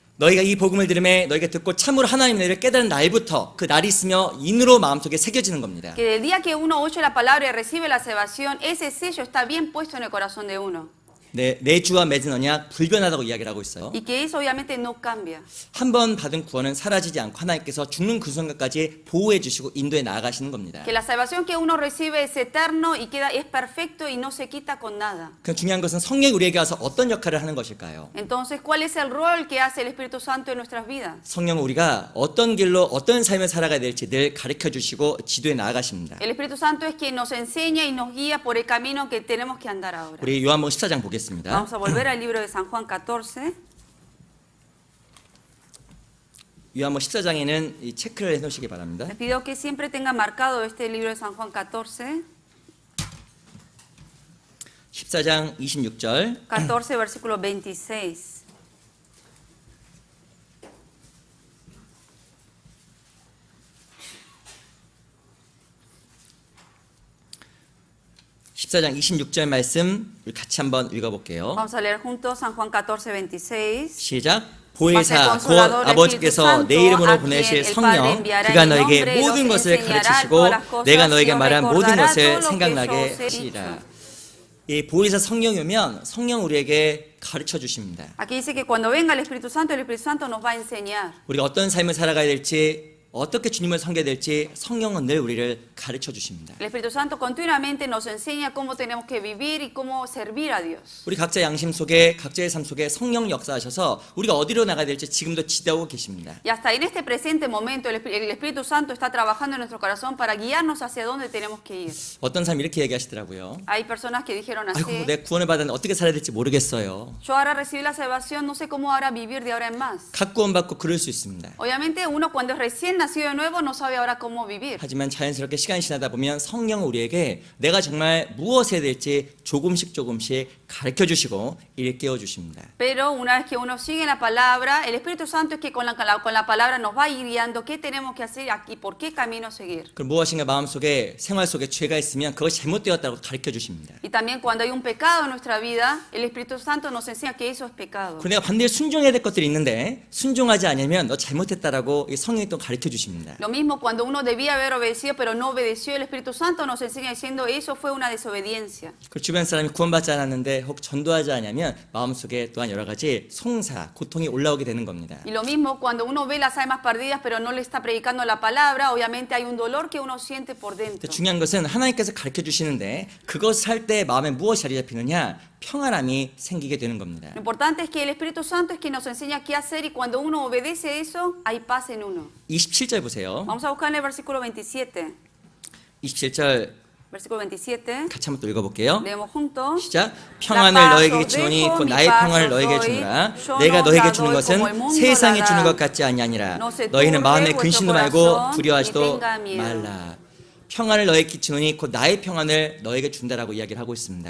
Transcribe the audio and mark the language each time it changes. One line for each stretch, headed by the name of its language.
Korean: 너희가 이 복음을 들으며 너희가 듣고 참으로 하나님의 은혜를 깨달은 날부터 그 날이 있으며 인으로 마음속에 새겨지는 겁니다.
Spanish: Que del día que uno oye la palabra y recibe la salvación, ese sello está bien puesto en el corazón de uno.
Korean: 내 주와 맺은 언약 불변하다고 이야기를 하고 있어요.
Spanish: Y que eso obviamente no cambia.
Korean: 한 번 받은 구원은 사라지지 않고 하나님께서 죽는 그 순간까지 보호해 주시고 인도해 나아가시는 겁니다.
Spanish: Que la salvación que uno recibe es eterno y es perfecto y no se quita con nada.
Korean: 그 중요한 것은 성령이 우리에게 와서 어떤 역할을 하는 것일까요?
Spanish: Entonces, ¿cuál es el rol que hace el Espíritu Santo en nuestras vidas?
Korean: 성령은 우리가 어떤 길로 어떤 삶을 살아가야 될지 늘 가르쳐 주시고 지도해 나아가십니다.
Spanish: El Espíritu Santo es quien nos enseña y nos guía por el camino que tenemos que andar ahora.
Korean: 우리 요한복음 14장 보겠습니다.
Spanish: Vamos a volver al libro de San Juan 14.
Korean: 요한복음 14장에는 이 체크를 해놓으시기 바랍니다.
Spanish: Les pido que siempre tenga marcado este libro de San Juan 14.
Korean: 14장 26절
Spanish: 14, versículo 26.
Korean: (14장 26절) 말씀 우리 같이 한번 읽어볼게요.
Spanish: Vamos a leer juntos San Juan 14, 26.
Korean: 시작. 보혜사 곧 아버지께서 내 이름으로 보내실 성령 그가 너에게 모든 것을 가르치시고 내가 너에게 말한 모든 것을 생각나게 하시리라. 이 보혜사 성령이 오면 성령 우리에게 가르쳐 주십니다.
Spanish: Aquí dice que cuando venga el Espíritu Santo nos va a enseñar.
Korean: 우리가 어떤 삶을 살아가야 될지 어떻게 주님을 섬겨야 될지 성령은 늘 우리를 가르쳐 주십니다.
Spanish: El Espíritu Santo continuamente nos enseña cómo tenemos que vivir y cómo servir a Dios.
Korean: 우리 각자 양심 속에 각자의 삶 속에 성령 역사하셔서 우리가 어디로 나가야 될지 지금도 지도하고 계십니다.
Spanish: Y hasta en este presente momento el Espíritu Santo está trabajando en nuestro corazón para guiarnos hacia dónde tenemos que ir.
Korean: 어떤 사람이 이렇게 얘기하시더라고요.
Spanish: Hay personas que dijeron
Korean: 아이고,
Spanish: así.
Korean: 내 구원을 받았는데 어떻게 살아야 될지 모르겠어요.
Spanish: Yo ahora recibí la salvación, no sé cómo ahora vivir de ahora en más.
Korean: 각 구원 받고 그럴 수 있습니다.
Spanish: Obviamente uno cuando es recién nacido de nuevo no sabe ahora cómo vivir.
Korean: 하지만 자연스럽게 시간이 지나다 보면 성령은 우리에게 내가 정말 무엇을 해야 될지 조금씩 가르쳐 주시고 일깨워 주십니다.
Spanish: Pero una vez que uno sigue la palabra, el Espíritu Santo es que con la palabra nos va guiando qué tenemos que hacer y por qué camino seguir.
Korean: 그 무엇인가 마음속에 생활 속에 죄가 있으면 그것이 잘못되었다고 가르쳐 주십니다.
Spanish: Y también cuando hay un pecado en nuestra vida, el Espíritu Santo nos enseña que eso es pecado.
Korean: 그리고 내가 반드시 순종해야 될 것들이 있는데 순종하지 않으면 너 잘못했다라고 이 성령이 또 가르쳐 주십니다.
Spanish: Lo mismo cuando uno debía haber obedecido pero no obedeció, el Espíritu Santo nos enseña diciendo eso fue una desobediencia.
Korean: 그 주변 사람이 구원받지 않았는데 혹 전도하지 않으면 마음속에 또한 여러 가지 송사, 고통이 올라오게 되는 겁니다.
Spanish: Y lo mismo cuando uno ve las almas perdidas pero no le está predicando la palabra, obviamente hay un dolor que uno siente por dentro.
Korean: 중요한 것은 하나님께서 가르쳐 주시는데 그것을 할 때 마음에 무엇이 자리 잡히느냐 평안함이 생기게 되는 겁니다.
Spanish: Lo importante es que el Espíritu Santo es quien nos enseña qué hacer y cuando uno obedece eso, hay paz en uno.
Korean: 27절 보세요.
Spanish: Vamos a buscar en el versículo 27.
Korean: 27절
Spanish: Versículo 27.
Korean: 같이 한번 또 읽어볼게요.
Spanish: Leemos juntos.
Korean: 시작. 평안을 너에게 주노니 곧 나의 평안을 너에게 주노라. 내가 너에게 주는 것은 세상이 주는 것 같지 아니하니라. 너희는 마음에 근심도 말고 두려워하지도 말라. 평안을 너에게 주노니 곧 나의 평안을 너에게 준다라고 이야기를 하고 있습니다.